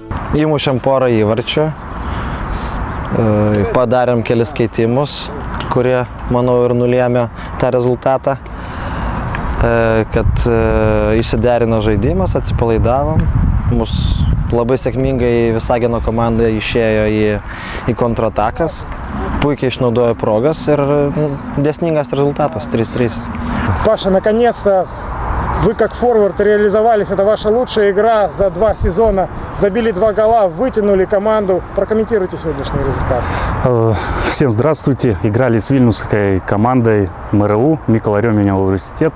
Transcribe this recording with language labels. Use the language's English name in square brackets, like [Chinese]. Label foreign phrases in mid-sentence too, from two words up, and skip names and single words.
[Lithuanian] Įmušėm porą įvarčių, padarėm kelis keitimus, kurie, manau, ir nulėmė tą rezultatą, kad išsiderino žaidimas, atsipalaidavom. Mūsų labai sėkmingai Visagino komanda išėjo į kontratakas, puikiai išnaudojo progas ir dėsningas результатас 3-3. [Russian] Паша, наконец-то вы как форвард реализовались. Это ваша лучшая игра за 2 сезона. Забили 2 гола, вытянули команду. Прокомментируйте сегодняшний результат. Всем здравствуйте. Играли с вильнюсской командой МРУ, Микола Рёменя университет.